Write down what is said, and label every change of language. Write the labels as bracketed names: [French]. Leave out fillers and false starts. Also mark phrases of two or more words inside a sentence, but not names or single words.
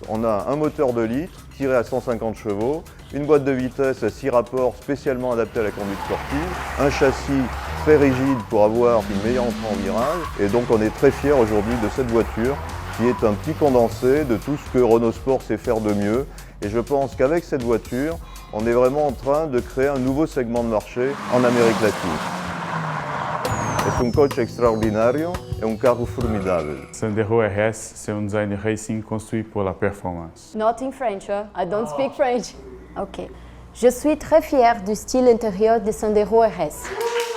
[French] On a un moteur 2 litres tiré à 150 chevaux, une boîte de vitesse à 6 rapports spécialement adaptée à la conduite sportive, un châssis très rigide pour avoir une meilleure entrée en virage. Et donc on est très fiers aujourd'hui de cette voiture qui est un petit condensé de tout ce que Renault Sport sait faire de mieux. Et je pense qu'avec cette voiture, on est vraiment en train de créer un nouveau segment de marché en Amérique latine. [Portuguese] um coche extraordinário e um carro formidável. [French] Sandero RS, c'est un design racing construit pour la performance. [English] Not in French, hein? I don't speak French. Ok. [French] Je suis très fière du style intérieur de Sandero RS.